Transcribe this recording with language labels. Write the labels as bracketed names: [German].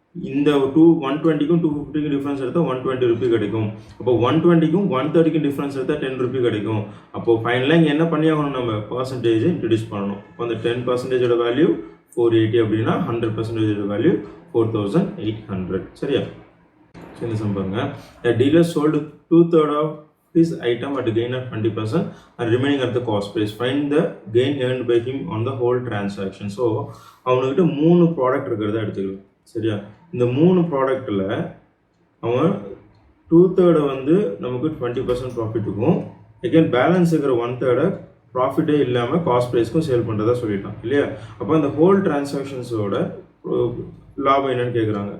[Tamil] இந்த 120க்கும் 250க்கும் டிஃப்ரென்ஸ் எடுத்தால் 120 ரூபி கிடைக்கும். அப்போ 120க்கும் 130க்கும் டிஃப்ரென்ஸ் எடுத்தால் 10 ரூபி கிடைக்கும். அப்போது ஃபைனலாக இங்கே என்ன பண்ணி ஆகணும், நம்ம பர்சன்டேஜ் இன்ட்ரடியூஸ் பண்ணணும். இப்போ அந்த 10%ஓட வேல்யூ 480 அப்படின்னா 100%ஓட வேல்யூ 4800. சரியா? இந்த சம் பாருங்க. [English] A dealer sold 2/3 of his item at a gain of 20% and remaining at the cost price. Find the gain earned by him on the whole transaction. [Tamil] So அவனுக்கிட்ட 3 product இருக்கிறதா எடுத்துக்கலாம். சரியா? இந்த 3 ப்ராடக்டில் அவன் 2/3 வந்து நமக்கு 20% ப்ராஃபிட் இருக்கும். அகேன் பேலன்ஸ் இருக்கிற 1/3 ப்ராஃபிட்டே இல்லாமல் காஸ்ட் ப்ரைஸ்க்கும் சேல் பண்ணுறதா சொல்லிட்டான் இல்லையா? அப்போ அந்த ஹோல் டிரான்சாக்ஷன்ஸோட லாபம் என்னன்னு கேட்குறாங்க.